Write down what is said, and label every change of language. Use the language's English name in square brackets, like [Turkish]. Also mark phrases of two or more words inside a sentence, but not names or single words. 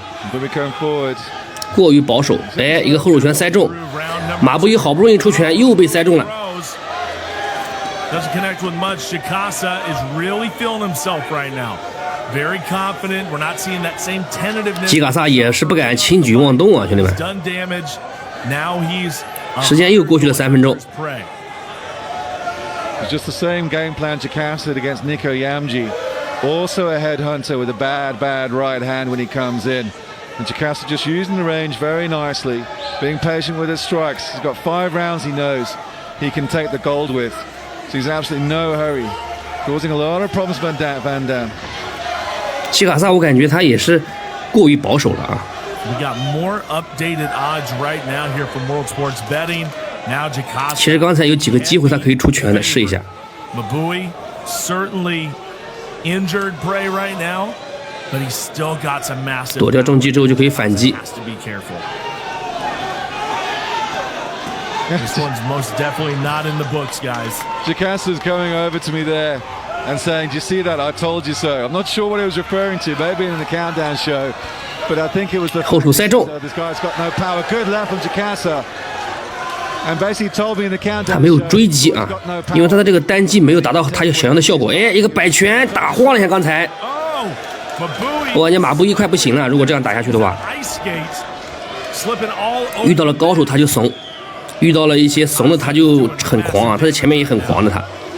[Chinese] 過於保守，哎，一個後手拳塞中，馬布伊好不容易出拳，又被塞中了。基卡薩也是不敢輕舉妄動啊，兄弟們。時間又過去了3分鐘。 [English] Just the same game plan Jacasa against Nico Yamji. Also a headhunter with a bad right hand when he comes in. And Jacasa just using the range very nicely, being patient with his strikes. He's got 5 rounds he knows he can take the gold with. So he's absolutely no hurry, causing a lot of problems for Van Dam. [Chinese] 基卡薩我感覺他也是過於保守了啊。 [English] We got more updated odds right now here from World Sports Betting. Now Jacasa. [Chinese] 其實剛才有幾個機會他可以出拳的，試一下。 [English] Mbui certainly injured prey right now, but he's still got some massive. [Chinese] 躲掉重擊之後就可以反擊。 [English] Has to be careful. This one's most definitely not in the books, guys. Jacasa's coming over to me there and saying, "Do you see that? I told you so." I'm not sure what he was referring to. Maybe in the countdown show, but I think it was the. [Chinese] 后手塞中。 [English] This guy's got no power. Good left from Jacasa. [Chinese] 他没有追擊啊，因為他的這個單擊沒有達到他想要的效果。哎，一個擺拳打晃了一下剛才。我感覺馬布伊快不行了，如果這樣打下去的話，遇到了高手他就慫，遇到了一些慫的他就很狂啊，他在前面也很狂的他。